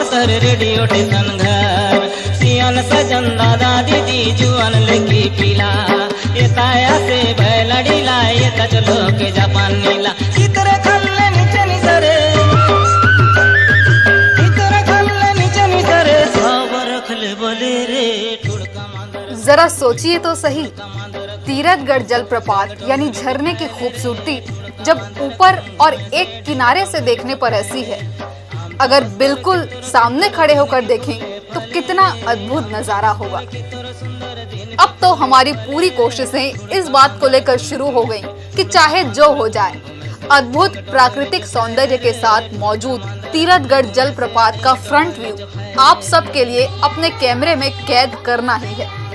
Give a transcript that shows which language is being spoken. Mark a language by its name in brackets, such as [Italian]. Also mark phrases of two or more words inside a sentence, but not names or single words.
[Halbi] सर, रेडियो स्टेशन घर, सियान सजन दादा दीदी जुआन लगी पीला, ये ताया से बैला डीला, ये तचलो के जापान नीला, इतरे खल्ले नीचे निसरे, इतरे खल्ले नीचे निसरे, सावर खले बोले रे, ठुड़का मांदर। [Hindi] जरा सोचिए तो सही, तीरथगढ़ जलप्रपात यानी झरने की खूबसूरती जब ऊपर और एक किनारे से देखने पर ऐसी है, अगर बिल्कुल सामने खड़े होकर देखें तो कितना अद्भुत नजारा होगा। अब तो हमारी पूरी कोशिशें इस बात को लेकर शुरू हो गई कि चाहे जो हो जाए, अद्भुत प्राकृतिक सौंदर्य के साथ मौजूद तीरथगढ़ जलप्रपात का [English] front view [Hindi] आप सब के लिए अपने कैमरे में कैद करना ही है।